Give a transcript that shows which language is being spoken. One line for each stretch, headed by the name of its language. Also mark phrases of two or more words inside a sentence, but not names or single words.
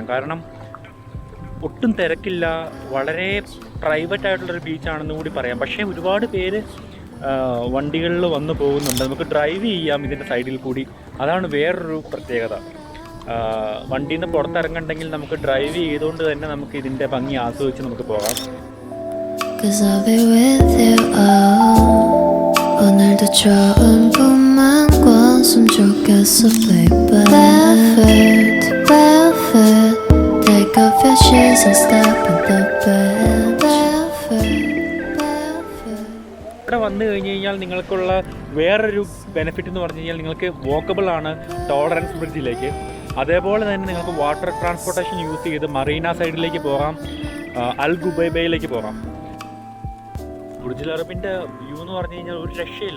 Malayalam: കാരണം ഒട്ടും തിരക്കില്ല, വളരെ പ്രൈവറ്റ് ആയിട്ടുള്ളൊരു ബീച്ചാണെന്ന് കൂടി പറയാം. പക്ഷേ ഒരുപാട് പേര് വണ്ടികളിൽ വന്നു പോകുന്നുണ്ട്. നമുക്ക് ഡ്രൈവ് ചെയ്യാം ഇതിൻ്റെ സൈഡിൽ കൂടി. അതാണ് വേറൊരു പ്രത്യേകത. വണ്ടിയിൽ നിന്ന് പുറത്തിറങ്ങണ്ടെങ്കിൽ നമുക്ക് ഡ്രൈവ് ചെയ്തുകൊണ്ട് തന്നെ നമുക്ക് ഇതിൻ്റെ ഭംഗി ആസ്വദിച്ച് നമുക്ക് പോകാം.
Korean: 오늘도 좋은 꿈만 꿨으면 좋겠어 baby
English: Barefoot, barefoot Take off your shoes and step in the bed Barefoot, barefoot
Malayalam: ഇവിടെ വന്നു കഴിഞ്ഞ് കഴിഞ്ഞാൽ നിങ്ങൾക്കുള്ള വേറൊരു ബെനിഫിറ്റ് എന്ന് പറഞ്ഞു കഴിഞ്ഞാൽ നിങ്ങൾക്ക് വോക്കബിൾ ആണ് ടോളറൻസ് ബ്രിഡ്ജിലേക്ക്. അതേപോലെ തന്നെ നിങ്ങൾക്ക്
English: water transportation use
Malayalam: ചെയ്ത് മറീന സൈഡിലേക്ക് പോകാം, അൽ ഗുബൈബയിലേക്ക് പോകാം. ബുർജുൽ അറബിൻ്റെ വ്യൂ എന്ന് പറഞ്ഞു കഴിഞ്ഞാൽ ഒരു രക്ഷയില്ല.